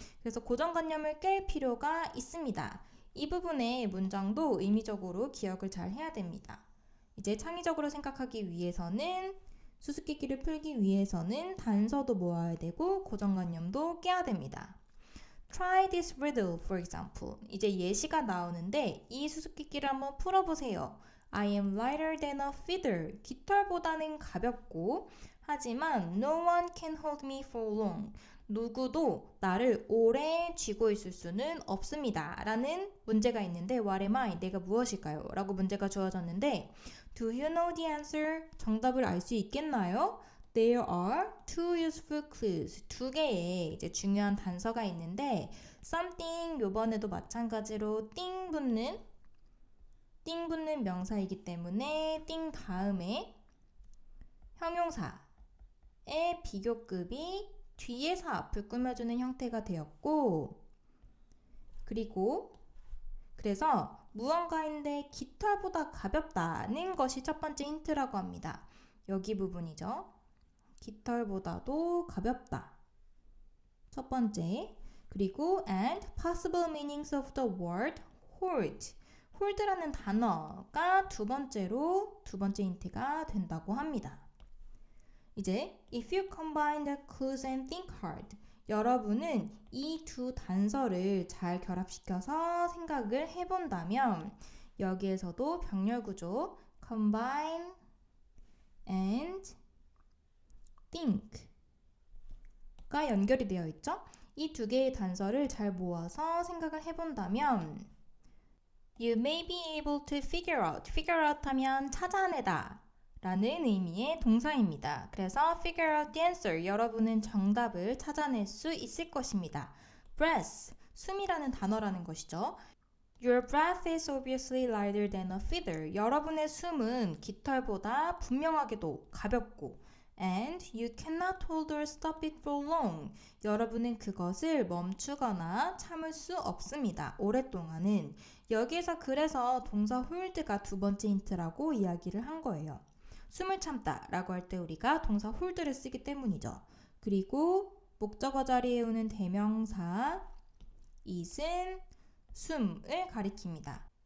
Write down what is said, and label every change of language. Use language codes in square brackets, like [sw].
[ko] 그래서 고정관념을 깰 필요가 있습니다. 이 부분의 문장도 의미적으로 기억을 잘 해야 됩니다. 이제 창의적으로 생각하기 위해서는 수수께끼를 풀기 위해서는 단서도 모아야 되고 고정관념도 깨야 됩니다. [en] Try this riddle, for example. [ko] 이제 예시가 나오는데 이 수수께끼를 한번 풀어보세요. [en] I am lighter than a feather. [ko] 깃털보다는 가볍고 하지만 [en] no one can hold me for long. [ko] 누구도 나를 오래 쥐고 있을 수는 없습니다. 라는 문제가 있는데 [en] What am I? [ko] 내가 무엇일까요? 라고 문제가 주어졌는데 [en] Do you know the answer? [ko] 정답을 알 수 있겠나요? [en] There are two useful clues. [ko] 두 개의 이제 중요한 단서가 있는데 something 요번에도 마찬가지로 띵 붙는 띵 붙는 명사이기 때문에 띵 다음에 형용사의 비교급이 뒤에서 앞을 꾸며주는 형태가 되었고, 그리고 그래서 무언가인데 깃털보다 가볍다는 것이 첫 번째 힌트라고 합니다. 여기 부분이죠. 깃털보다도 가볍다. 첫 번째. [en] 그리고 and possible meanings of the word hold. [ko] hold라는 단어가 두 번째 힌트가 된다고 합니다. 이제 [en] if you combine the clues and think hard. [ko] 여러분은 이 두 단서를 잘 결합시켜서 생각을 해본다면 여기에서도 병렬 구조 combine and think가 연결이 되어 있죠. 이 두 개의 단서를 잘 모아서 생각을 해본다면 [en] You may be able to figure out [ko] 하면 찾아내다 라는 의미의 동사입니다. 그래서 figure out the answer, 여러분은 정답을 찾아낼 수 있을 것입니다. breath, 숨이라는 단어라는 것이죠. [en] Your breath is obviously lighter than a feather. 여러분의 숨은 깃털보다 분명하게도 가볍고 and you cannot hold or stop it for long. [ko] 여러분은 그것을 멈추거나 참을 수 없습니다. 오랫동안은. 여기에서 그래서 동사 hold가 두 번째 힌트라고 이야기를 한 거예요. 숨을 참다 라고 할 때 우리가 동사 hold를 쓰기 때문이죠. 그리고 목적어 자리에 오는 대명사 it은 숨을 가리킵니다.